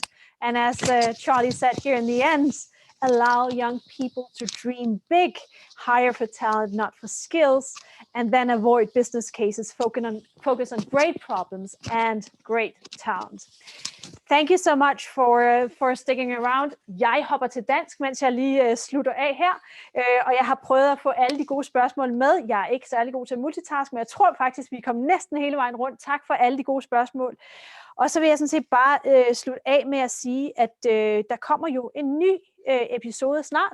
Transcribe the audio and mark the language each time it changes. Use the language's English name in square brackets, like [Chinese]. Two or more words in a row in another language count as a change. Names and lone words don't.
[English] And as Charlie said here in the end, allow young people to dream big, hire for talent, not for skills, and then avoid business cases, focus on great problems and great talent. Thank you so much for sticking around. [Danish] Jeg hopper til dansk, mens jeg lige slutter af her, og jeg har prøvet at få alle de gode spørgsmål med. Jeg er ikke særlig god til multitask, men jeg tror faktisk, vi kom næsten hele vejen rundt. Tak for alle de gode spørgsmål. Og så vil jeg sådan set bare slutte af med at sige, at der kommer jo en ny episode snart.